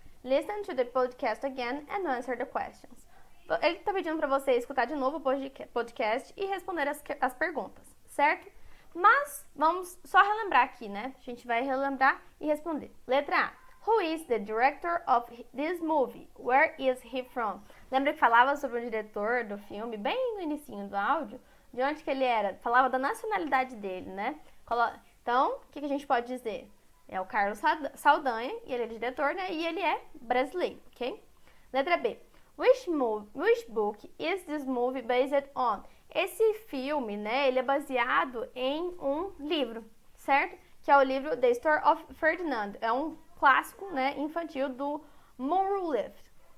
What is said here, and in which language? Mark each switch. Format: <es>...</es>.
<en>Listen to the podcast again and answer the questions.</en> <pt>Ele está pedindo para você escutar de novo o podcast e responder as perguntas, certo? Mas vamos só relembrar aqui, né? A gente vai relembrar e responder. Letra A.</pt> <en>Who is the director of this movie? Where is he from?</en> <pt>Lembra que falava sobre o diretor do filme, bem no inicinho do áudio? De onde que ele era? Falava da nacionalidade dele, né? Então, o que a gente pode dizer? É o Carlos Saldanha, e ele é diretor, né? E ele é brasileiro, ok? Letra B.</pt> <en>Which book is this movie based on?</en> <pt>Esse filme, né, ele é baseado em um livro, certo? Que é o livro The Story of Ferdinand. É um clássico, né, infantil do Monroe Lift.</pt>